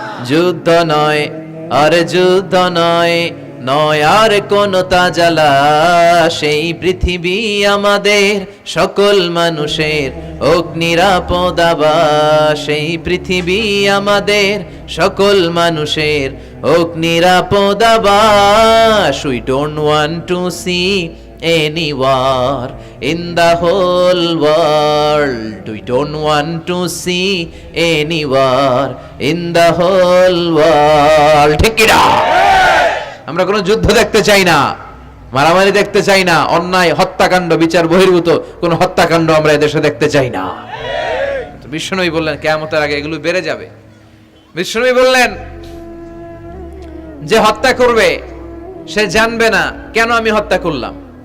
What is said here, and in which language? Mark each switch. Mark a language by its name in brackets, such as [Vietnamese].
[Bangla] যুদ্ধ নয় আর যুদ্ধ নয়, নয় আর কোন তাজালা, সেই পৃথিবী আমাদের সকল মানুষের ওক নিরাপদ আবাস, সেই পৃথিবী আমাদের সকল মানুষের ওক নিরাপদ আবাস। [English] We don't want to see any war in the whole world. We don't want to see any war in the whole world. [Bangla] ঠিক কি না? আমরা কোনো যুদ্ধ দেখতে চাই না, মারামারি দেখতে চাই না, অন্যায় হত্যাকাণ্ড বিচার বহির্ভূত কোন হত্যাকাণ্ড আমরা এদেশে দেখতে চাই না। তো বিশ্বনবী বললেন কিয়ামতের আগে এগুলো বেড়ে যাবে। বিশ্বনবী বললেন যে হত্যা করবে সে জানবে না কেন আমি হত্যা করলাম।